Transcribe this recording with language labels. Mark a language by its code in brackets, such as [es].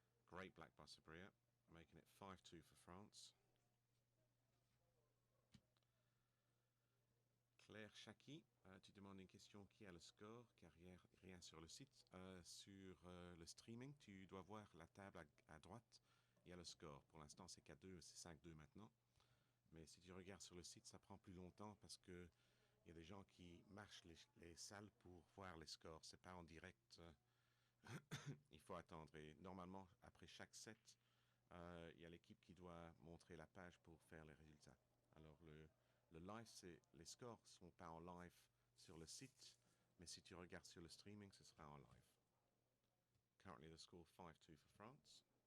[en] Great black by Sabria, making it 5-2 for France. [fr] Claire Chaki, tu demandes une question qui a le score, car il n'y a rien sur le site. Sur le streaming, tu dois voir la table à droite, il y a le score. Pour l'instant, c'est 4-2, c'est 5-2 maintenant. Mais si tu regardes sur le site, ça prend plus longtemps parce que il y a des gens qui marchent les salles pour voir les scores. C'est pas en direct. Il faut attendre. Et normalement, après chaque set, il y a l'équipe qui doit montrer la page pour faire les résultats. Alors le live, les scores ne sont pas en live sur le site, mais si tu regardes sur le streaming, ce sera en live. [en] Currently the score 5-2 for France.